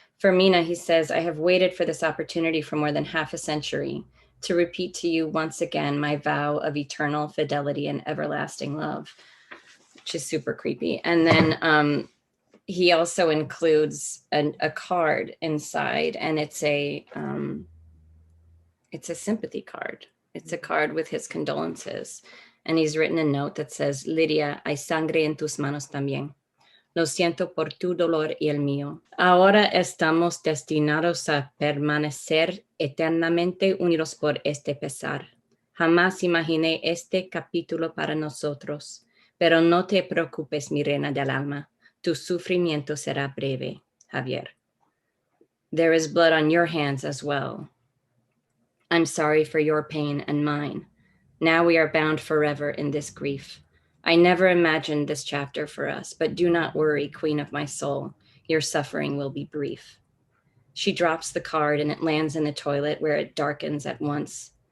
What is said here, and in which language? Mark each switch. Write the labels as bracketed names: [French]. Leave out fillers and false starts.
[English] Fermina, he says, I have waited for this opportunity for more than half a century to repeat to you once again my vow of eternal fidelity and everlasting love, which is super creepy. And then he also includes a card inside, and it's a sympathy card. It's a card with his condolences. And he's written a note that says, Lydia, [Spanish] hay sangre en tus manos también. Lo siento por tu dolor y el mío. Ahora estamos destinados a permanecer eternamente unidos por este pesar. Jamás imaginé este capítulo para nosotros, pero no te preocupes, mi reina del alma. Tu sufrimiento será breve, Javier. [English] There is blood on your hands as well. I'm sorry for your pain and mine. Now we are bound forever in this grief. I never imagined this chapter for us, but do not worry, queen of my soul. Your suffering will be brief. She drops the card and it lands in the toilet, where it darkens at once.